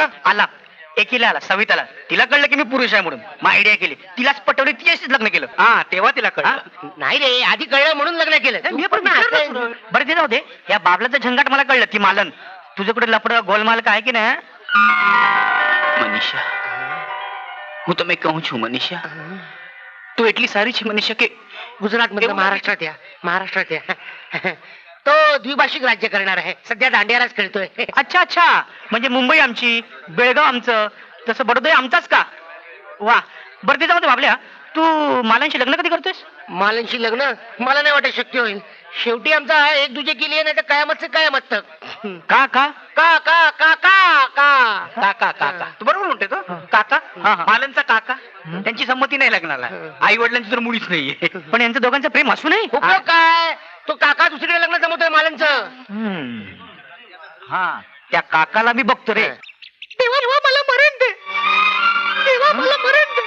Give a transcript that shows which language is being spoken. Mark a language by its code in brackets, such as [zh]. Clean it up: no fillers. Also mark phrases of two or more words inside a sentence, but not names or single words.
[mr] आला, एकीला आला, सविताला. तिला कळलं की मी पुरुष आहे म्हणून. मग आयडिया केली, तिलाच पटवली, तिच्याशीच लग्न केलं. हा, तेव्हा तिला कळलं. नाही रे, आधी कळलं म्हणून लग्न केलं. मी पण बरं ते जाऊ दे. या बाबलाचं झंगाट मला कळलं. ती मालन तुझ्याकडे लपड गोलमाल काय की नाही? मनीषा, [gu] હું તમે કહું છું મનીષા, તું એટલી સારી છે મનીષા કે [mr] गुजरात मध्ये महाराष्ट्रात या. महाराष्ट्रात या. तो द्विभाषिक राज्य करणार आहे. सध्या दांडियालाच खेळतोय. अच्छा अच्छा, म्हणजे मुंबई आमची, बेळगाव आमचं, तसं बडोदा आमचाच का? वा, बरं ते जाऊ दे बाबल्या, तू मालांशी लग्न कधी करतोयस? मालांशी लग्न मला नाही वाटत शक्य होईल. शेवटी आमचा एक दुजे केली नाही तर कायमच कायमत तक. का का का का का का का काका काका तू बरोबर म्हणते तो. काका, मालनचा काका. त्यांची संमती नाही लग्नाला. आई वडिलांची तर मुळीच नाहीये. पण यांचं दोघांचं प्रेम असू नये. उपयोग काय? तो काका दुसरीकडे लग्न जमवतोय मालांचं. हा, त्या काकाला मी बघतो रे. तेव्हा मला मरण दे. तेव्हा मला मरण दे.